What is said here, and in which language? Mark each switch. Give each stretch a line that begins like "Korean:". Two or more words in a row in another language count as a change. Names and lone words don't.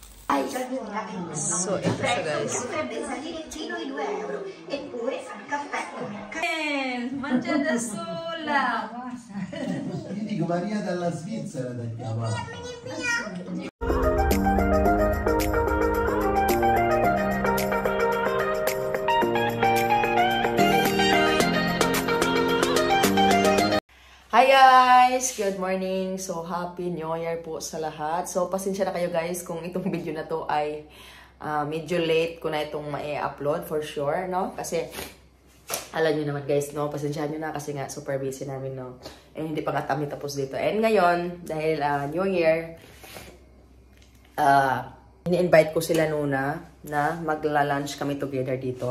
Filipino: So, ito siya guys.
Italian: Mangia da sola. Io dico Maria dalla Svizzera da chiamare.
English: Hi guys! Good morning!
Filipino: So,
English: Happy New Year
Filipino: po sa lahat. So, pasensya na kayo guys kung itong video na to ay medyo late ko na itong ma-upload
English: for sure,
Filipino: no? Kasi, alam nyo naman guys, no? Pasensya nyo na kasi nga super busy namin, no? And hindi pa nga kami tapos dito. And ngayon, dahil
English: New Year,
Filipino: ini-invite ko sila Nuna na magla-lunch kami together dito.